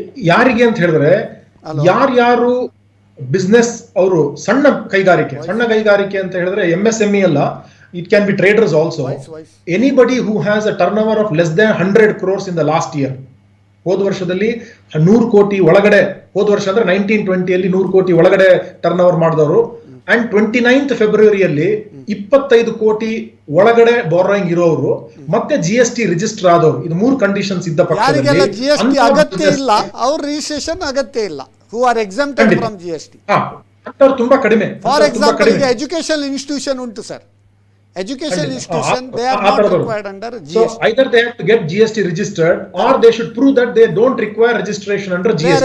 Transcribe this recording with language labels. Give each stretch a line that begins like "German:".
Kannada: ಯಾರಿಗೆ ಅಂತ ಹೇಳಿದ್ರೆ ಯಾರ್ಯಾರು ಬಿಸ್ನೆಸ್ ಅವರು ಸಣ್ಣ ಕೈಗಾರಿಕೆ ಅಂತ ಹೇಳಿದ್ರೆ MSME ಅಲ್ಲ,
English: it can be traders also. Anybody who has a turnover of less than 100 crores in the last year.
Kannada: ಹೋದ ವರ್ಷದಲ್ಲಿ 100 ಕೋಟಿ ಒಳಗಡೆ, ಹೋದ ವರ್ಷ ಅಂದ್ರೆ 1920 100 ಕೋಟಿ ಒಳಗಡೆ ಟರ್ನ್ ಓವರ್ ಮಾಡಿದವರು, ಅಂಡ್ 29th ಫೆಬ್ರವರಿಯಲ್ಲಿ 25 ಕೋಟಿ ಒಳಗಡೆ ಬಾರೋಯಿಂಗ್ ಇರೋರು, ಮತ್ತೆ GST ರಿಜಿಸ್ಟರ್ ಆದವರು. ಇದು 3 ಕಂಡೀಷನ್ಸ್ ಇದ್ದ ಪಕ್ಷದಲ್ಲಿ GST ಅಗತ್ಯ ಇಲ್ಲ, ಅವ್ರ ರಿಜಿಸ್ಟ್ರೇಷನ್ ಅಗತ್ಯ ಇಲ್ಲ,
English: who are exempted from GST.
Kannada: ತುಂಬಾ ಕಡಿಮೆ.
English: For example, ಈಗ education institution ಉಂಟು sir, education institution, they are not required under GST. So either they have to get GST registered or they should prove that they don't require registration under GST.